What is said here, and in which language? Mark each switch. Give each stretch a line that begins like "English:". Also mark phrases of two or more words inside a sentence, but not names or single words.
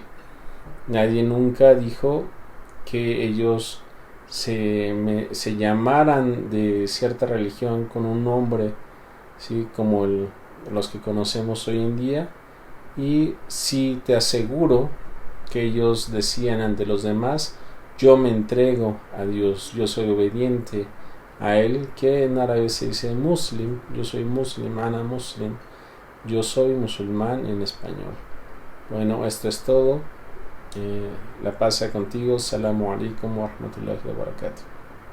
Spanish: Nadie nunca dijo que ellos se llamaran de cierta religión con un nombre, ¿sí? Como los que conocemos hoy en día. Y sí te aseguro que ellos decían ante los demás: yo me entrego a Dios, yo soy obediente a Él, que en árabe se dice muslim, yo soy muslim,
Arabic: أنا مسلم,
Spanish: yo soy musulmán en español. Bueno, esto es todo. La paz sea contigo.
Arabic: السلام عليكم ورحمة الله وبركاته.